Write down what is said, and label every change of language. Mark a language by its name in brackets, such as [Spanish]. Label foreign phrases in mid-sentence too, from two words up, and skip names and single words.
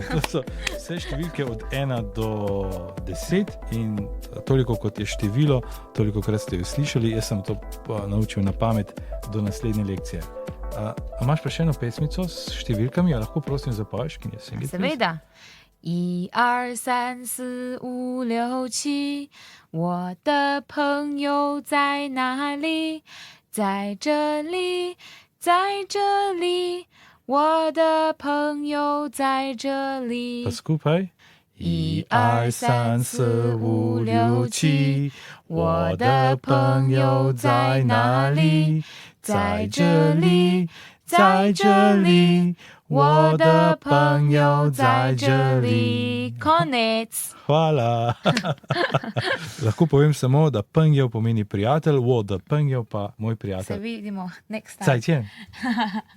[Slovenian] To so vse številke od 1 do 10 in toliko kot je število, toliko krat ste jo slišali. Jaz sem to naučil na pamet do naslednje lekcije. A imaš pa še eno pesmico s številkami, a lahko prosim zapoješ? [Chinese] Seveda. 1 2 3 4 5 6 7 我的朋友在哪里？在这里，在这里，我的朋友在这里。 [Slovenian] Pa skupaj. [Chinese] 1 2 3 4 5 6 7 我的朋友在哪里？在这里，在这里，我的朋友在这里。Konec. [Slovenian] Hvala. Lahko povem samo, da penjev pomeni prijatelj, da penjev pa moj prijatelj. Se vidimo [English] next time. [Chinese] 再见